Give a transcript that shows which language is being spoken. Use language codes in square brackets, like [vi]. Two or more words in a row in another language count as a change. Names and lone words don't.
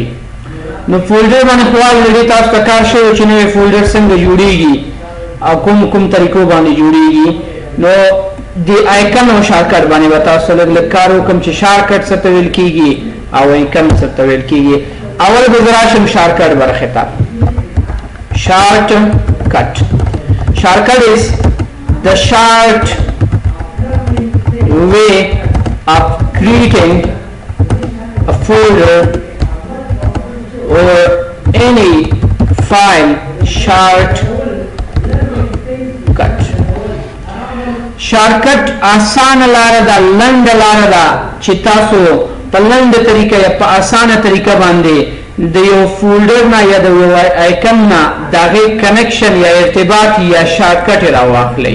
[ps] نو فولډر باندې خپل لري تاسو ته کار شوی چې نوې فولډر څنګه جوړیږي او کوم طریقو باندې جوړیږي. نو د آیکن او شارټکټ باندې به تاسو لږ کار وکړم چې شارټکټ څه ته ویل کېږي او آیکن څه ته ویل کېږي. اول به زه راشم شارټکټ برخې ته. [en] شارټکټ is the short way of creating a folder or any file. [ps] شارټکټ آسان لار ده، لنډ لار ده چې تاسو په لنډ طریقه یا په آسانه طریقه باندې د یو فولډر نه یا د یو آیکن نه د هغې کنکشن یا ارتباط یا شارټکټ یې راواخلئ.